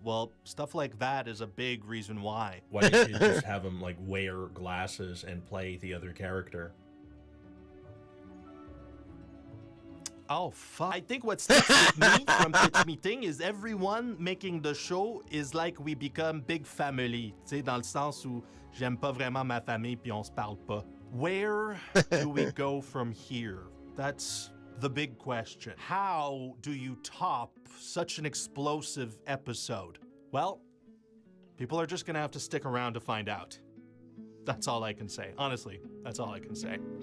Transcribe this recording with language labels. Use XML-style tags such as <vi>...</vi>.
<en>Well, stuff like that is a big reason why. Why didn't you just have him, like, wear glasses and play the other character? Oh, fuck. I think what sticks with me from Pitch Meeting is everyone making the show is like we become big family.</en> <fr>Tu sais, dans le sens où j'aime pas vraiment ma famille puis on se parle pas.</fr> <en>Where do we go from here? That's the big question. How do you top such an explosive episode? Well, people are just gonna have to stick around to find out. That's all I can say. Honestly, that's all I can say.</en>